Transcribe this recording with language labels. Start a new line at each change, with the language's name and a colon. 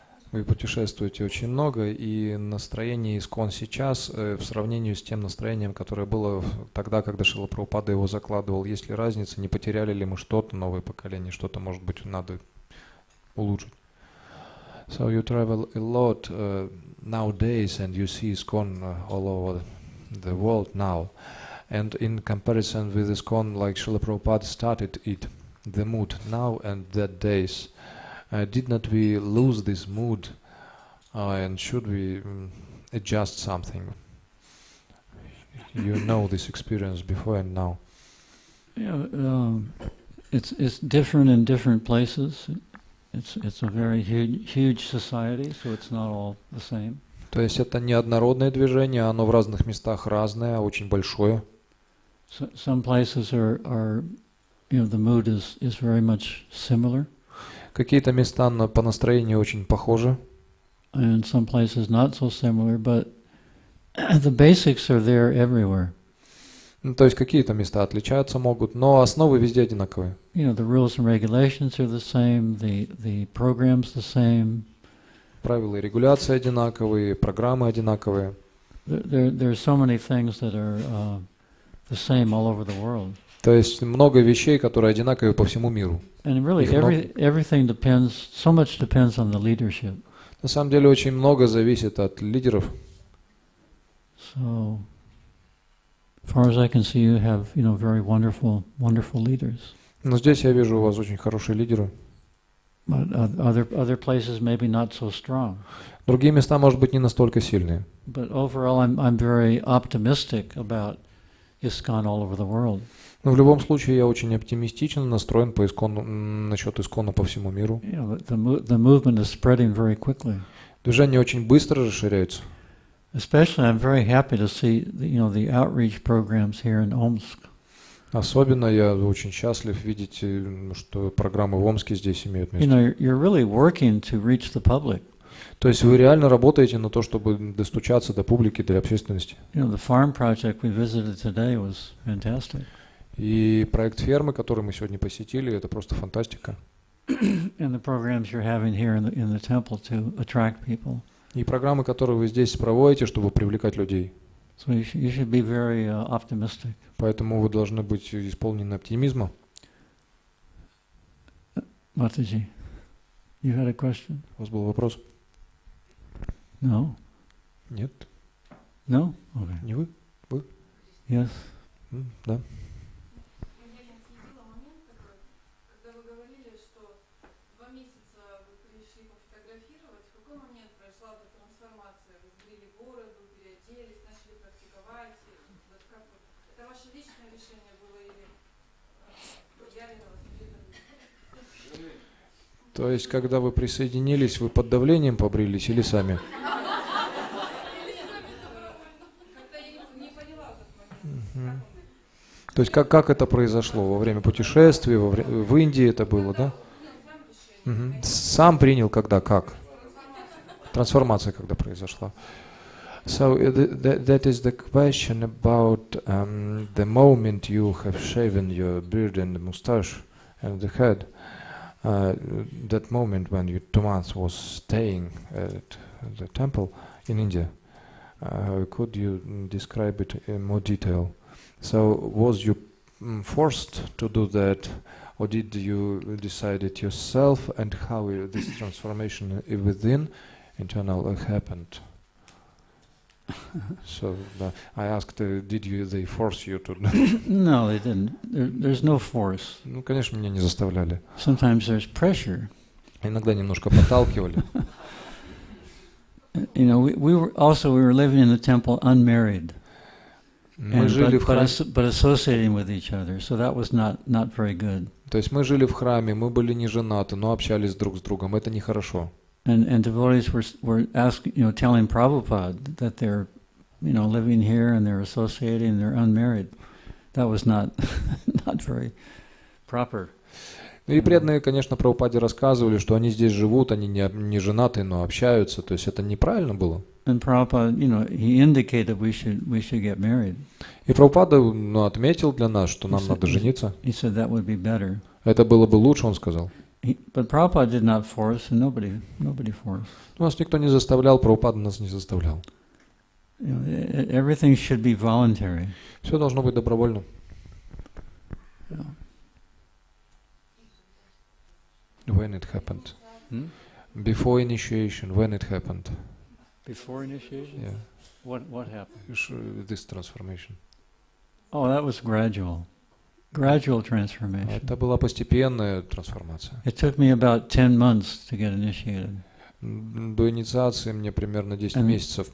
Russian: Вы путешествуете очень много, и настроение искон сейчас в сравнении с тем настроением, которое было тогда, когда Шрила Прабхупада его закладывал, есть ли разница, не потеряли ли мы что-то, новое поколение, что-то, может быть, надо улучшить.
English: So you travel a lot nowadays, and you see ISKCON all over the world now. And in comparison with ISKCON, like Srila Prabhupada started it, the mood now and that days, did not we lose this mood, and should we adjust something? You know this experience before and now. Yeah, it's different in different places. It's a very huge society, so it's not all the same.
Russian: То есть это неоднородное движение, оно в разных местах разное, очень большое.
English: Some places are the mood is very much similar.
Russian: Какие-то места по настроению очень похожи.
English: And some places not so similar, but the basics are there everywhere.
Russian: То есть какие-то места отличаются могут, но основы везде одинаковые.
English: The rules and regulations are the same, the programs the same.
Russian: правила и регуляции одинаковые, программы одинаковые.
English: There are so many things that are the same all over the world.
Russian: То есть много вещей, которые одинаковые по всему миру.
English: And really, everything depends. So much depends on the leadership.
Russian: На самом деле очень много зависит от лидеров.
English: So, as far as I can see, you have very wonderful leaders.
Russian: Но здесь я вижу у вас очень хорошие лидеры.
English: But other places maybe not so strong.
Russian: Другие места, может быть, не настолько сильные.
English: But overall, I'm very optimistic about ISKCON all over the world.
Russian: Но в любом случае я очень оптимистично настроен по насчет ИСККОНа по всему миру.
English: The movement is spreading very quickly.
Russian: Движение очень быстро расширяется.
English: Especially, I'm very happy to see the outreach programs here in Omsk.
Russian: Особенно я очень счастлив видеть, что программы в Омске здесь имеют место.
English: You're really working to reach the public.
Russian: То есть вы реально работаете на то, чтобы достучаться до публики, до общественности.
English: The farm project we visited today was fantastic.
Russian: И проект фермы, который мы сегодня посетили, это просто фантастика.
English: And the programs you're having here in the temple to attract people.
Russian: И программы, которые вы здесь проводите, чтобы привлекать людей.
English: So you should be very optimistic.
Russian: Поэтому вы должны быть исполнены оптимизма.
English: Mataji, you had a question?
Russian: У вас был вопрос?
English: No?
Russian: Нет?
English: No? Okay.
Russian: Не вы? Вы?
English: Yes.
Russian: Да. Я не отследила момент такой, когда вы говорили, что 2 месяца вы пришли пофотографировать. В какой момент прошла эта трансформация? Вы сбрили бороду, переоделись, начали практиковать? Вот как вот? Это ваше личное решение было или Ярина воспитывали? То есть, когда вы присоединились, вы под давлением побрились или сами? То есть как это произошло? Во время путешествия, в Индии это было, да? Сам принял, когда, как? Трансформация, когда произошла.
English: So that is the question about the moment you have shaven your beard and the mustache and the head. That moment when you 2 months was staying at the temple in India. Could you describe it in more detail? So was you forced to do that, or did you decide it yourself, and how this transformation within internal happened? So I asked, did they force you to? No, they didn't. There's no force.
Russian: Ну, конечно, меня не заставляли.
English: Sometimes there's pressure.
Russian: Иногда немножко подталкивали.
English: We were living in the temple unmarried.
Russian: Мы жили в храме.
English: But associating with each other, so that was not very good.
Russian: То есть мы жили в храме, мы были не женаты, но общались друг с другом. Это нехорошо.
English: And devotees were asking, telling Prabhupada that they're, living here and they're associating and they're unmarried. That was not very proper.
Russian: И преданные, конечно, Прабхупаде рассказывали, что они здесь живут, они не женаты, но общаются. То есть это неправильно было.
English: And Prabhupada, he indicated we should get married.
Russian: И Прабхупада отметил для нас, что нам надо жениться.
English: He said that would be better.
Russian: Это было бы лучше, он сказал.
English: But Prabhupada did not force, and nobody forced.
Russian: Нас никто не заставлял, Прабхупада нас не заставлял.
English: Everything should be voluntary.
Russian: Все должно быть добровольно.
English: Yeah. When it happened? Before initiation, when it happened? Before initiation? Yeah. What happened? This transformation. Oh, that was gradual. Gradual transformation.
Russian: Это была постепенная трансформация.
English: It took me about 10 months to get initiated.
Russian: До инициации мне примерно 10 месяцев